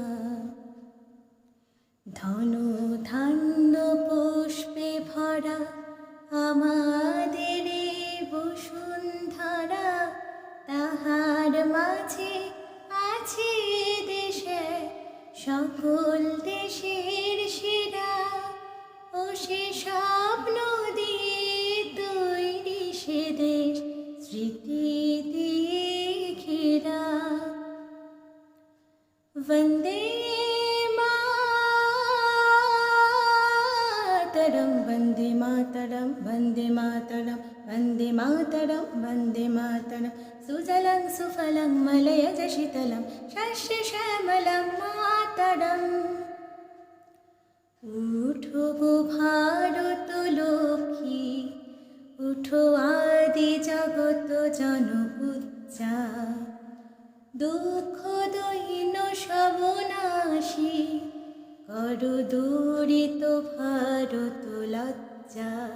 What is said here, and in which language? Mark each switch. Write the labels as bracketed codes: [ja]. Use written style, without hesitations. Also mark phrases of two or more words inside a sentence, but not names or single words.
[bn] ধন ধান্য পুষ্পে ভরা আমাদের বসুন্ধরা, তাহার মাঝে আছে দেশে সকল দেশের সেরা। ও সে স্বপ্ন দিয়ে তৈরি সে দেশ স্মৃতি দিয়ে ঘেরা। [sa] वन्दे मातरं वन्दे मातरं वन्दे मातरं वन्दे मातरं वन्दे मातरं सुजलं सुफलं मलयज शीतलं शस्यश्यामलं मातरम्। [bn] উঠো গো ভারত লক্ষ্মী উঠো আদি জগত জনপূজ্যা, দুঃখ দৈন্য সবনাশী করো দূরিত ভারত লজ্জা।